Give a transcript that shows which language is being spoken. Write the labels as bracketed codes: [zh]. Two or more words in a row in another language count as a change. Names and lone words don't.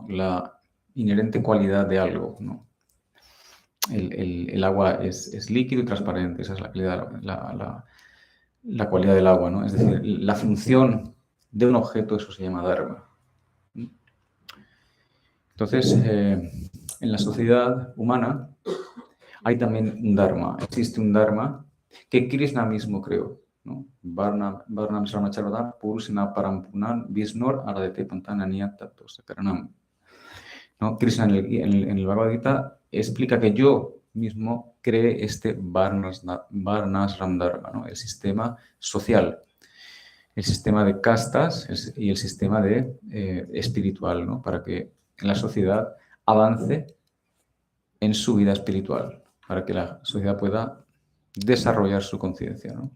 [es] La inherente cualidad de algo, ¿no? El agua es líquido y transparente, esa es la cualidad del agua, ¿no? Es decir, la función de un objeto, eso se llama Dharma. Entonces, en la sociedad humana hay también un Dharma, existe un Dharma que Krishna mismo creó, ¿no? [sa] Varnam Sramacharvata Purusina Parampunan Visnor Aradete Pantanania Tato Sakaranam. [es] ¿No? Krishna en el Bhagavad Gita explica que yo mismo creé este Varnashram Dharma, ¿no? El sistema social, el sistema de castas y el sistema espiritual, ¿no? Para que la sociedad avance en su vida espiritual, para que la sociedad pueda desarrollar su conciencia, ¿no?